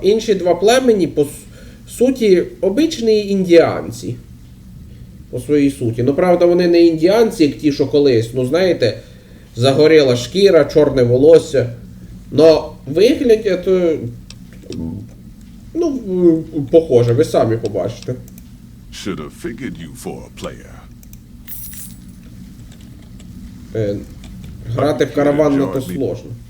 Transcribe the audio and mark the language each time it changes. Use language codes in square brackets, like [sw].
[uk] Інші два племені, по суті, обичні індіанці. По своїй суті. Ну, правда, вони не індіанці, як ті, що колись. Ну, знаєте, загоріла шкіра, чорне волосся. Но виглядять, ну, похоже, ви самі побачите. [en] Should have figured you for a player. [uk] Грати в караван не то сложно.